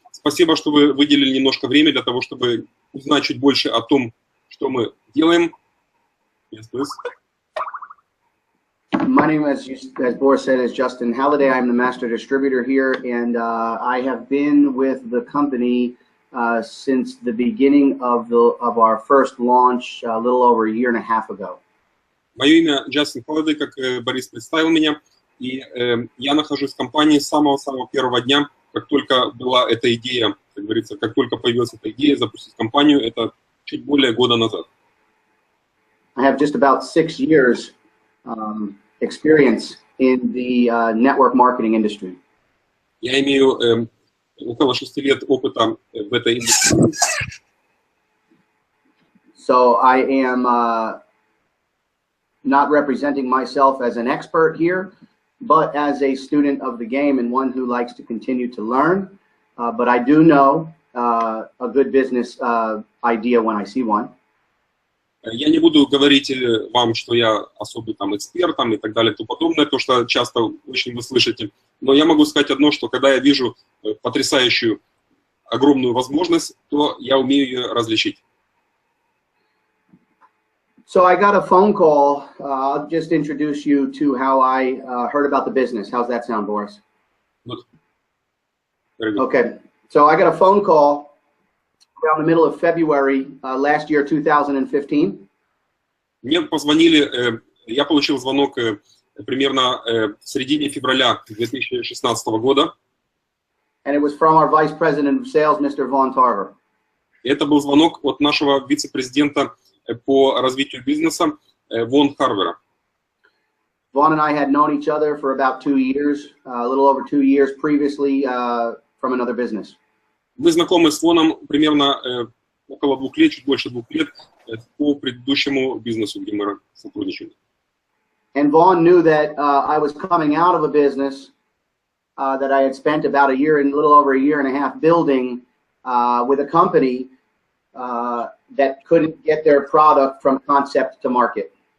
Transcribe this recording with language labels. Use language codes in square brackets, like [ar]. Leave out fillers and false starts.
[ru] Спасибо, что вы выделили немножко времени для того, чтобы узнать чуть больше о том, что мы делаем. [en] Yes, please. My name, as Boris said, is Justin Halliday. I'm the master distributor here, and I have been with the company since the beginning of our first launch a little over a year and a half ago. [ru] Мое имя Джастин Холлидей, как Борис представил меня, и я нахожусь в компании с самого-самого первого дня, как только была эта идея, как говорится, как только появилась эта идея запустить компанию, это чуть более года назад. [en] I have just about 6 years experience in the network marketing industry. [ru] Я имею около 6 лет опыта в этой индустрии. [en] So I am not representing myself as an expert here, but as a student of the game and one who likes to continue to learn. But I do know a good business idea when I see one. [ru] Я не буду говорить вам, что я особый там эксперт там, и так далее и тому подобное, то, что часто очень вы слышите. Но я могу сказать одно, что когда я вижу потрясающую, огромную возможность, то я умею ее различить. [en] So I got a phone call. I'll just introduce you to how I heard about the business. How's that sound, Boris? Good. Very good. Okay. So I got a phone call around the middle of February last year, 2015. [ru] Мне позвонили, я получил звонок примерно в середине февраля 2016 года. [en] And it was from our Vice President of Sales, Mr. Von Tarver. [ru] Это был звонок от нашего вице-президента по развитию бизнеса Вон Харвера. [en] Vaughn and I had known each other for about 2 years, a little over 2 years previously from another business. [ru] Мы знакомы с Воном примерно около 2 лет, чуть больше 2 лет по предыдущему бизнесу, где мы сотрудничали. [en] And Vaughn knew that I was coming out of a business that I had spent about a year and a little over a year and a half building with a company that couldn't get their product from concept to market.